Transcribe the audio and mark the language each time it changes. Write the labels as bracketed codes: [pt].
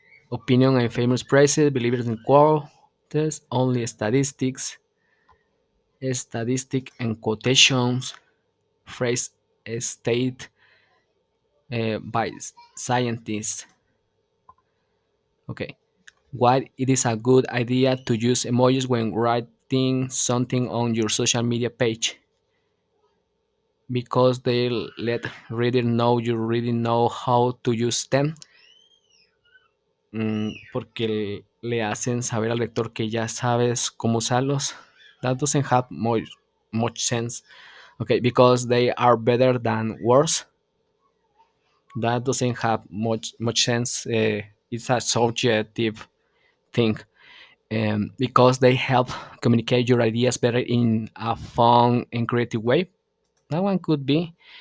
[en] Opinion and famous phrases, believers in quotes, only statistics, statistic and quotations, phrase state by scientists. Okay. Why it is a good idea to use emojis when writing something on your social media page? Because they let reader know you really know how to use them. [es] Porque le hacen saber al lector que ya sabes cómo usarlos. [en] That doesn't have much sense. Okay, because they are better than words. That doesn't have much sense. It's a subjective thing. Because they help communicate your ideas better in a fun and creative way. That one could be